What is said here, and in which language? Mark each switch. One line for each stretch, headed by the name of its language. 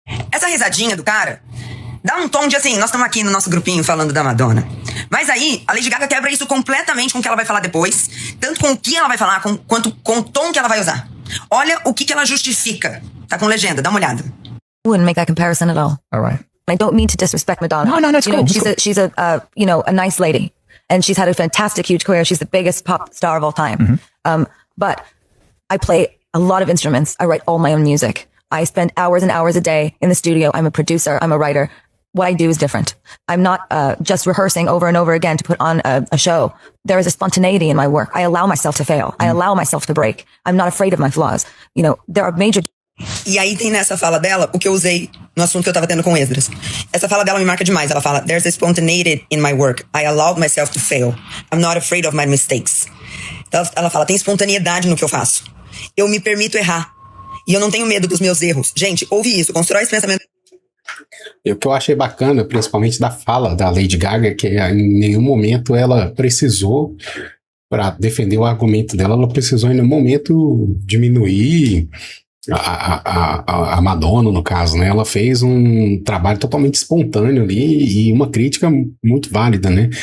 Portuguese: Essa risadinha do cara dá um tom de assim, nós estamos aqui no nosso grupinho falando da Madonna. Mas aí, a Lady Gaga quebra isso completamente com o que ela vai falar depois, tanto com o que ela vai falar, quanto com o tom que ela vai usar. Olha o que ela justifica. Tá com legenda, dá uma olhada.
English: Wouldn't make that comparison at all. All right. I don't mean to disrespect Madonna. No, it's you cool. know, she's a nice lady, and she's had a fantastic, huge career. She's the biggest pop star of all time. But I play a lot of instruments. I write all my own music. I spend hours and hours a day in the studio. I'm a producer. I'm a writer. What I do is different. I'm not just rehearsing over and over again to put on a show. There is a spontaneity in my work. I allow myself to fail. I allow myself to break. I'm not afraid of my flaws. You know, there are major...
Portuguese: E aí tem nessa fala dela o que eu usei no assunto que eu tava tendo com o Esdras. Essa fala dela me marca demais. Ela fala:
English: there's a spontaneity in my work. I allowed myself to fail. I'm not afraid of my mistakes.
Portuguese: Ela fala: tem espontaneidade no que eu faço. Eu me permito errar. E eu não tenho medo dos meus erros. Gente, ouve isso. Constrói esse pensamento. E o que eu achei bacana, principalmente da fala da Lady Gaga, que em nenhum momento ela precisou, para defender o argumento dela, ela precisou em nenhum momento diminuir a Madonna, no caso, né? Ela fez um trabalho totalmente espontâneo ali e uma crítica muito válida, né?